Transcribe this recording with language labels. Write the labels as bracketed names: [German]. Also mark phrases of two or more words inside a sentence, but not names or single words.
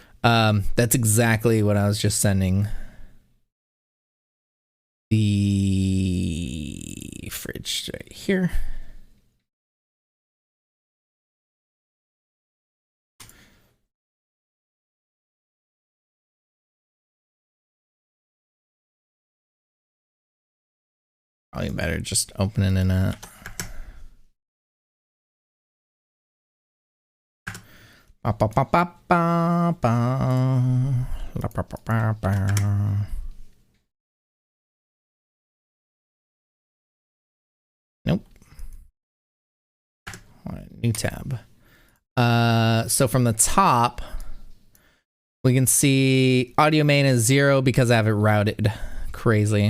[English] That's exactly what I was just sending the fridge right here. Probably better just opening in a. Ba, ba, ba, ba, ba, ba. La, ba, ba, ba, ba. Nope. All right, new tab. So from the top, we can see audio main is 0 because I have it routed crazy.